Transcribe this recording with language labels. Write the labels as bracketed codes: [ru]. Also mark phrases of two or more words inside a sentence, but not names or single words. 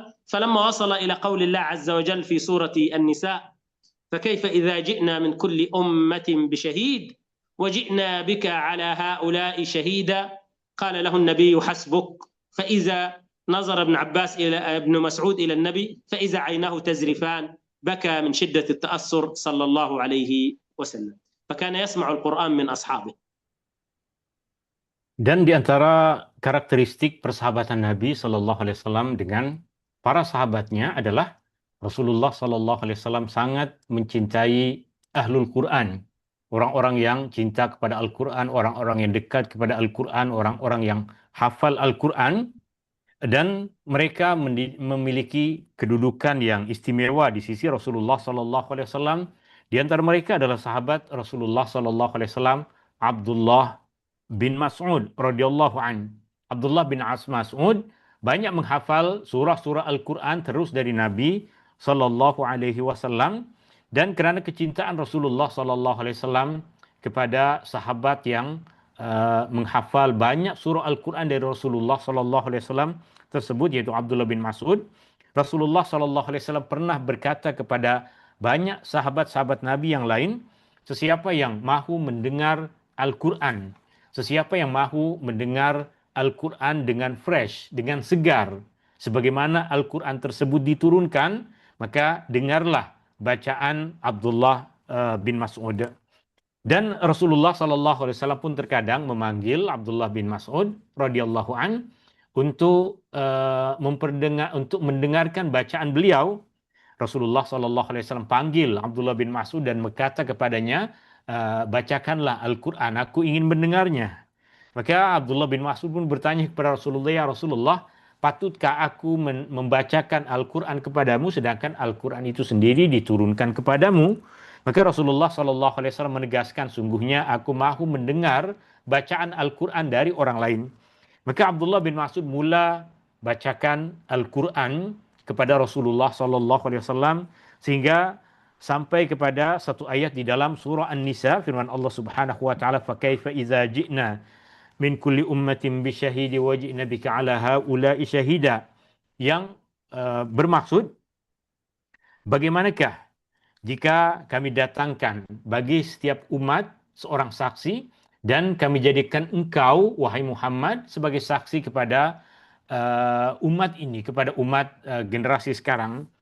[ar] فلما وصل إلى قول الله عز وجل في سورة النساء فكيف إذا جئنا من كل أمة بشهيد وجئنا بك على هؤلاء شهيدا قال له النبي حسبك. فإذا نظر ابن مسعود إلى النبي فإذا عيناه تزرفان بكى من شدة التأثر صلى الله عليه وسلم. فكان يسمع القرآن من أصحابه. [ms] Dan di antara karakteristik persahabatan Nabi [ar] صلى الله عليه وسلم [ms] dengan para sahabatnya adalah Rasulullah [ar] صلى الله عليه وسلم [ms] sangat mencintai [ar] أهل القرآن, [ms] orang-orang yang cinta kepada Al-Quran, orang-orang yang dekat kepada Al-Quran, orang-orang yang hafal Al-Quran. dan mereka memiliki kedudukan yang istimewa di sisi Rasulullah [ar] صلى الله عليه وسلم. [ms] Di antara mereka adalah sahabat Rasulullah [ar] صلى الله عليه وسلم [ms] Abdullah bin Mas'ud [ar] رضي الله عن. [ms] Abdullah bin Mas'ud banyak menghafal surah-surah Al-Quran terus dari Nabi [ar] صلى الله عليه وسلم, [ms] dan kerana kecintaan Rasulullah Sallallahu [ar] عليه وسلم [ms] kepada sahabat yang menghafal banyak surah Al-Quran dari Rasulullah [ar] صلى الله عليه [ms] Wasallam tersebut, yaitu Abdullah bin Mas'ud, Rasulullah [ar] صلى الله عليه وسلم [ms] pernah berkata kepada banyak sahabat-sahabat Nabi yang lain, sesiapa yang mahu mendengar Al-Quran, sesiapa yang mahu mendengar Al-Quran dengan fresh, dengan segar, sebagaimana Al-Quran tersebut diturunkan, maka dengarlah bacaan Abdullah bin Mas'ud. Dan Rasulullah [ar] صلى الله عليه وسلم [ms] pun terkadang memanggil Abdullah bin Mas'ud [ar] رضي الله عن [ms] untuk untuk mendengarkan bacaan beliau. Rasulullah [ar] صلى الله عليه وسلم [ms] panggil Abdullah bin Mas'ud dan berkata kepadanya, bacakanlah Al-Quran, aku ingin mendengarnya. Maka Abdullah bin Mas'ud pun bertanya kepada Rasulullah, [ar] يا رسول الله, [ms] patutkah aku membacakan Al-Quran kepadamu sedangkan Al-Quran itu sendiri diturunkan kepadamu? Maka Rasulullah [ar] صلى الله عليه وسلم [ms] menegaskan, sungguhnya aku mahu mendengar bacaan Al-Quran dari orang lain. Maka Abdullah bin Mas'ud mula bacakan Al-Quran kepada Rasulullah [ar] صلى الله عليه وسلم [ms] sehingga sampai kepada satu ayat di dalam surah An-Nisa, firman Allah [ar] سبحانه وتعالى, فكيف إذا جئنا من كل أمة بشهيد وجئنا بك على هؤلاء شهيدا, [ms] yang bermaksud bagaimanakah jika kami datangkan bagi setiap umat seorang saksi dan kami jadikan engkau wahai Muhammad sebagai saksi kepada umat ini, kepada umat generasi sekarang.